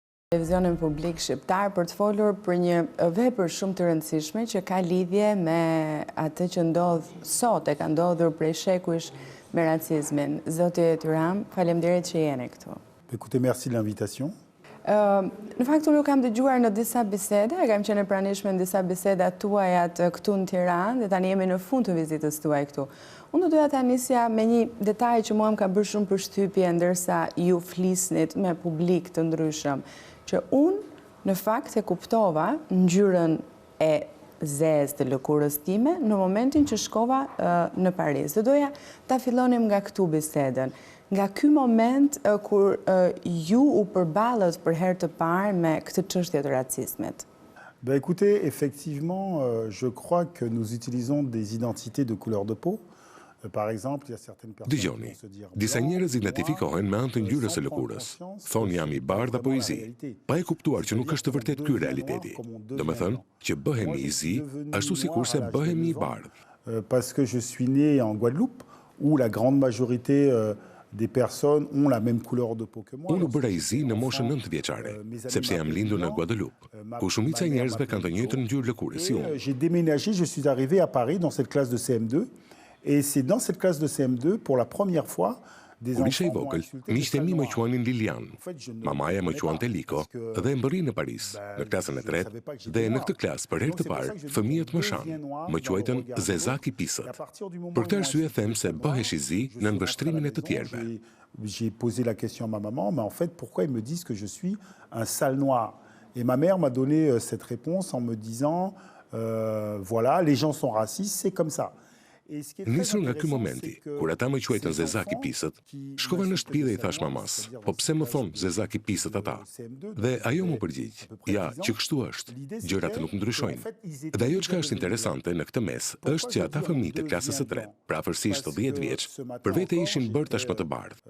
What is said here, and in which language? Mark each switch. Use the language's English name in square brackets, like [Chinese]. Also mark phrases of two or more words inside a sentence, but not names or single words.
[Albanian] Televizionin publik shqiptar për të folur për një vepër shumë të rëndësishme që ka lidhje me atë që ndodh sot, ka ndodhur prej shekujsh me racizmin. Zoti Tyram, faleminderit që jeni këtu. [French] Écoutez, merci de l'invitation. [Albanian] Në fakt unë kam dëgjuar në disa biseda, kam qenë e pranishme në disa biseda tuaja këtu në Tiranë dhe tani jemi në fund të vizitës tuaj këtu. Unë doja ta nisja me një detaj që mua më ka bërë shumë përshtypje ndërsa ju flisnit me publik të ndryshëm, që unë në fakt e kuptova ngjyrën e zezë të lëkurës time në momentin që shkova në Paris. Dhe doja ta fillonim nga këtu bisedën. Nga ky moment kur ju u përballët për herë të parë me këtë çështje të racizmit. [French] Ben écoutez, effectivement, je crois que nous utilisons des identités de couleur de peau. Par exemple, il y a certaines personnes [Albanian] Dëgjoni, disa njerëz identifikohen me anë të ngjyrës së lëkurës. Thonë jam i bardhë apo i zi, pa e kuptuar që nuk është të vërtet ky realiteti. Domethënë që bëhemi i zi ashtu sikurse bëhemi i bardhë. [French] Parce que je suis né en Guadeloupe, où la grande majorité des personnes ont la même couleur de peau que moi. [Albanian] Unë u bëra i zi në moshën 9 vjeçare, sepse jam lindur në Guadeloupe, ku shumica e njerëzve kanë të njëjtën ngjyrë lëkure si unë. [French] J'ai déménagé, je suis arrivé à Paris dans cette classe de CM2. Et c'est dans cette classe de CM2, pour la première fois, des [Albanian] Kur isha i [French] enfants m'ont [Albanian] vogël, [French] insulté. [Albanian] miqtë e mi më quanin Lilian, mamaja më quante Liko dhe më bëri në Paris, në klasën e tretë, dhe në këtë klasë për herë të parë, fëmijët më shanë, më quajtën Zezaki Pisët. Për këtë arsye them se bëhesh i zi në nënvështrimin e të tjerëve. [French] J'ai posé la question à ma maman, mais en fait, pourquoi ils me disent que je suis un sale noir? Et ma mère m'a donné cette réponse en me disant, voilà, les gens sont racistes, c'est comme ça. [Albanian] Nisur nga ky momenti, kur ata më quajtën Zezaki Pisët, shkova në shtëpi dhe i thash mamas, po pse më thon Zezaki Pisët ata? Dhe ajo më përgjigj, ja, që kështu është, gjërat nuk ndryshojnë. Dhe ajo çka është interesante në këtë mes është që ata fëmijë të klasës së tretë, pra afërsisht 10 vjeç, për vete ishin bërë tashmë të bardhë.